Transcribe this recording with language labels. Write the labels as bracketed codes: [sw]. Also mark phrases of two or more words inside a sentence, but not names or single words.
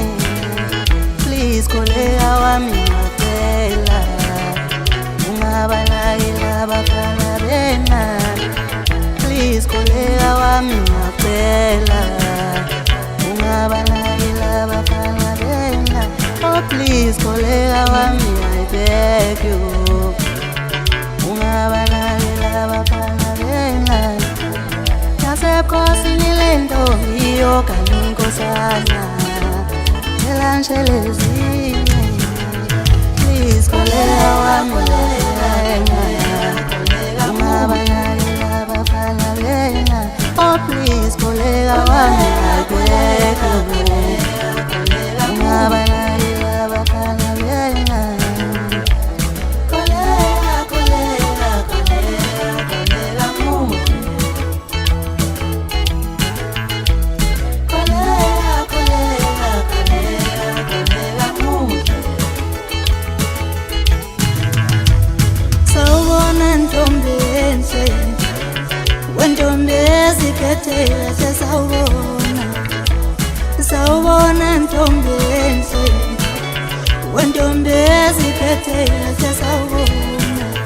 [zu] Please kolega wami ngicela ungabanakela abafana bena. Please kolega wami ngicela ungabanakela abafana bena. Oh please kolega wami, [en] I beg you, [zu] ungabanakela abafana bena. Nasebukhosini lentombi yokaNkosana elanshelezine. Please kolega wami ungabanakela abafana bena. Oh please kolega wami, [en] I beg you, [zu] ungabanakela abafana bena. Kolega, kolega, kolega, kolega muhle. Kolega, kolega, kolega, kolega muhle. Sawubona ntombi enhle, wentombi eziphetheyo sesawubona. Sawubona ntombi enhle, wentombi eziphetheyo sesawubona.